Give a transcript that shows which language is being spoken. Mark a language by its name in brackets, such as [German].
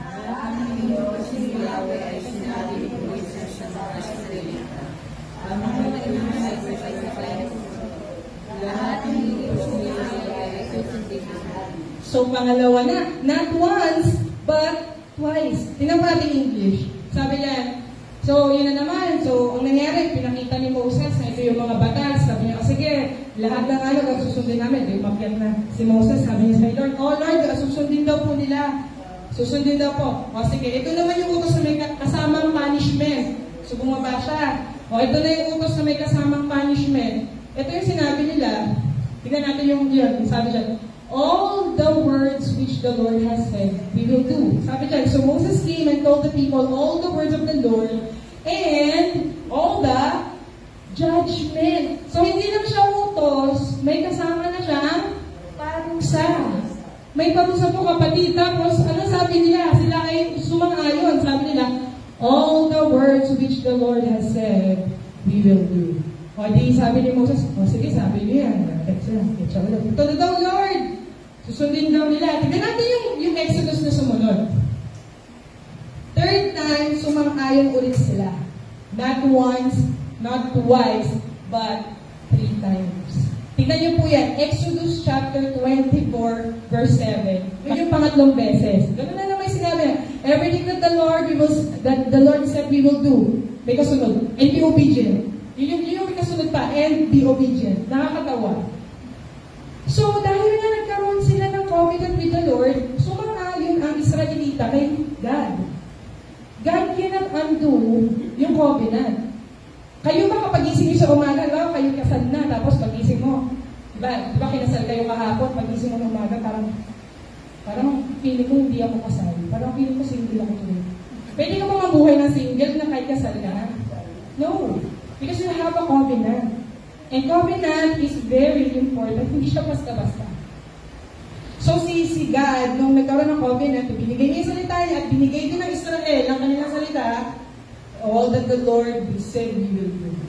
[Filipino] Ang Diyos ni Yahweh ay sinabi ni Moises sa mga Israelita. Ang mga ilang ay sabay-sabay ang sumunod. Lahat ng Diyos ni Yahweh ay susundin natin. [English] So, [Filipino] pangalawa na, [English] not once, but twice. [Filipino] Tingnan mo natin English. Sabi niya, so, yun na naman. So, ang nangyari, pinakita ni Moses na ito yung mga batas. Sabi niya, sige, lahat ng susundin namin. Di umakyat na si Moses. Sabi niya sa Lord, oh Lord, susundin daw po nila. Susundin daw po. O sige, ito naman yung utos na may kasamang punishment. So, bumaba siya. O, ito na yung utos na may kasamang punishment. Ito yung sinabi nila. Tignan natin yung yun. Sabi siya, [English] all the words which the Lord has said, we will do. [Filipino] Sabi niya, [English] so Moses came and told the people all the words of the Lord and all the judgment. [Filipino] So, hindi lang siya utos, may kasama na siyang parusa. May parusa po kapatid. Tapos, ano sabi nila? Sila ay sumang-ayon. Sabi nila, [English] all the words which the Lord has said, we will do. [Filipino] O di sabi ni Moses, o sige, sabi niyo yan. Ito na daw, Lord. Susundin daw nila. Tignan natin yung Exodus na sumunod. [English] Third time, [Filipino] sumang-ayon ulit sila. [English] Not once, not twice, but 3 times. [Filipino] Tignan niyo po yan. Exodus chapter 24, verse 7. Yun yung pangatlong beses. Ganun na naman sinabi. [English] Everything that the Lord said we will do. [Filipino] May kasunod. [English] And be obedient. [Filipino] Yun yung may kasunod pa. [English] And be obedient. [Filipino] Nakakatawa. So, dahil nga nagkaroon sila ng [English] covenant with the Lord, [Filipino] sumang-ayon ang Israelita kay God. [English] God cannot undo yung covenant. [Filipino] Kayo ba kapag gising nyo sa umaga, kayo kasal na, tapos pagising mo, diba kinasal kayo kahapon, pagising mo ng umaga, parang feeling ko hindi ako kasal. Parang feeling ko single ako tuloy. Pwede ka ba mabuhay ng single na kahit kasal ka? [English] No. Because you have a covenant. And covenant is very important. [Filipino] Hindi siya basta-basta. So si God, nung nagkaroon ng covenant, binigay niya yung salita niya at binigay din ng Israel ang kanilang salita, [English] all that the Lord said we will do.